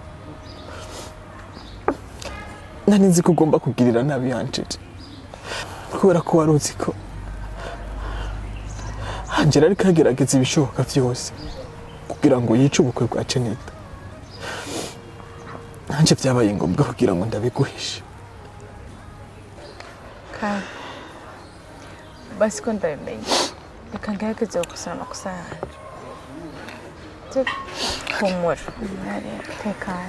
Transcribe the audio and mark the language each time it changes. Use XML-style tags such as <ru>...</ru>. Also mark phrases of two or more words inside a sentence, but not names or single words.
<rn>Nari nzi ko ugomba kugirira nabi Angela, kubera ko wari uzi ko Angela ariko agerageza ibishoboka vyose kugira ngo yice ubukwe bwa Jeneta. Nanje vyabaye ngombwa kugira ngo ndabiguhishe. Kandi basi ko ndabimenye, reka ngerageze gukosora amakosa yanjye. Humura, tekana.</rn>